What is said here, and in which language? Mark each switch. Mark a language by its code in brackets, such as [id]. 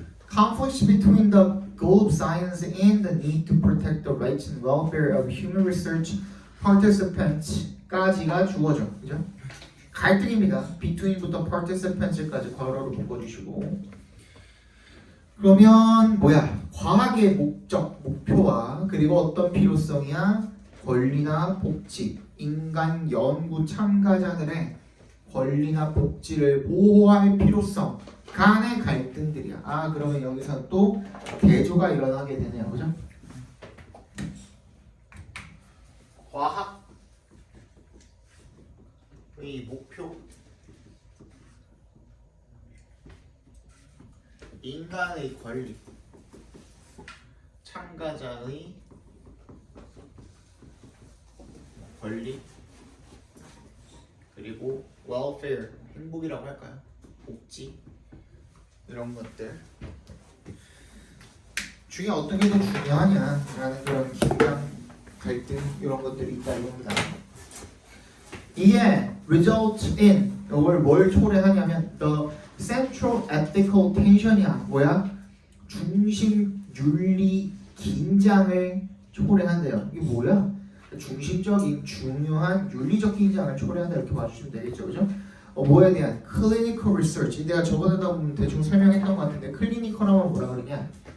[en] Conflicts between the goal of science and the need to protect the rights and welfare of human research participants. [ko] 까지가 주어져, 그죠? 갈등입니다. between부터 participants까지 괄호로 묶어주시고. 그러면 뭐야? 과학의 목적, 목표와 그리고 어떤 필요성이야? 권리나 복지, 인간 연구 참가자들의 권리나 복지를 보호할 필요성 간의 갈등들이야. 그러면 여기서 또 대조가 일어나게 되네요. 그죠? 과학의 목표 인간의 권리 참가자의 권리 그리고 welfare 행복이라고 할까요? 복지 이런 것들 중에 어떤 게 더 중요하냐라는 그런 긴장, 갈등 이런 것들이 있다 이겁니다. 이게 result in 이걸 뭘 초래하냐면 [en] the central ethical tension [ko] 이야. 뭐야? 중심 윤리 긴장을 초래한대요. 이게 뭐야? 중심적인 중요한 윤리적 긴장을 초래한다 이렇게 봐주시면 되겠죠, 그죠? 뭐에 대한 [en] clinical research. [ko] 내가 저번에도 보면 대충 설명했던 것 같은데 클리니컬하면 뭐라 그러냐?